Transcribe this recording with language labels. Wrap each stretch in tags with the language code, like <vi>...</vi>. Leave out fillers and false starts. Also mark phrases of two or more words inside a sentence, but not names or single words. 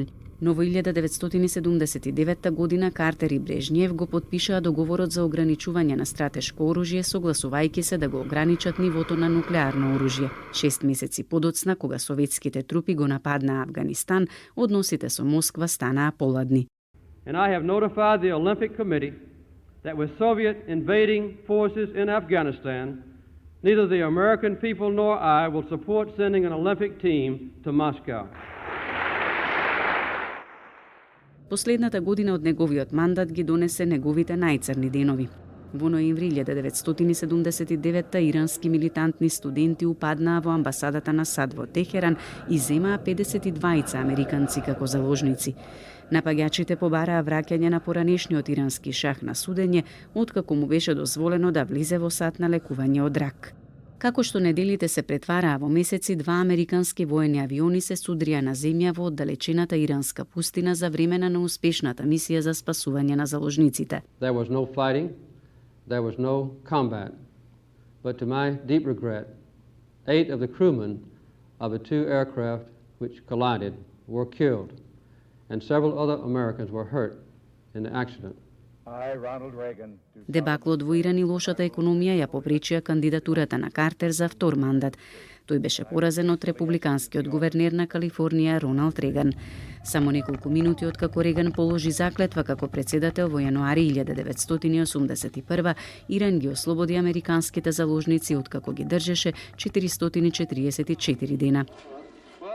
<mk>Но во 1979 година Картер и Брежњев го потпишаа договорот за ограничување на стратешко оружје, согласувајќи се да го ограничат нивото на нуклеарно оружје. 6 месеци подоцна, кога советските трупи го нападнаа Авганистан, односите со Москва станаа поладни.</mk> <en>And I have notified the Olympic Committee that with Soviet invading forces in Afghanistan, neither the American people nor I will support sending an Olympic team to Moscow.</en> <mk>Последната година од неговиот мандат ги донесе неговите најцрни денови. Во ноември 1979 ирански милитантни студенти упаднаа во амбасадата на САД во Техеран и земаа 52 американци како заложници. Напаѓачите побараа враќање на поранешниот ирански шах на судење, откако му беше дозволено да влизе во САД на лекување од рак. Како што неделите се претвараа во месеци, 2 американски воени авиони се судрија на земја во оддалечената иранска пустина за време на неуспешната мисија за спасување на заложниците.</mk> <en>There was no fighting, there was no combat. But to my deep regret, 8 of the crewmen of the 2 aircraft which collided were killed, and several other Americans were hurt in the accident.</en> <mk>Дебаклот во Иран и лошата економија ја попречија кандидатурата на Картер за втор мандат. Тој беше поразен од републиканскиот гувернер на Калифорнија Роналд Реган. Само неколку минути откако Реган положи заклетва како председател во јануари 1981, Иран ги ослободи американските заложници откако ги држеше 444 дена.</mk>